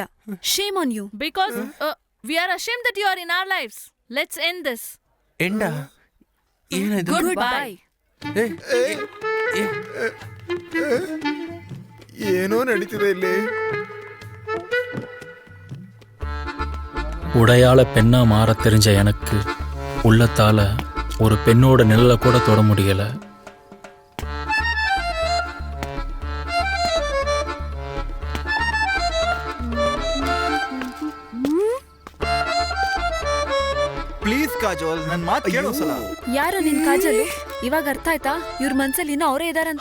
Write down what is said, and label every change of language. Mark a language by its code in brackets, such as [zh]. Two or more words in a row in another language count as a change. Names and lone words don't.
[en] shame on you. Because we are ashamed that you are in our lives. Let's end this. [kn] ಎಂಡ ಏನಾಯ್ತು? [en] Goodbye. [kn] ಏನೋ ನಡೀತಿದೆ ಇಲ್ಲಿ. [ta] உடையாள பெண்ணா மாற தெரிஞ்ச எனக்கு உள்ளத்தால ஒரு பெண்ணோட நிழலை கூட தொட முடியல. [kn] ಪ್ಲೀಸ್ ಕಾಜೋಲ್, ನನ್ನ ಮಾತು ಕೇಳು ಸಲ. ಯಾರು ನಿನ್ ಕಾಜಲು? ಇವಾಗ ಅರ್ಥ ಆಯ್ತಾ ಇವ್ರ ಮನ್ಸಲ್ಲಿ ಇನ್ನೂ ಅವರೇ ಇದಾರಂತ?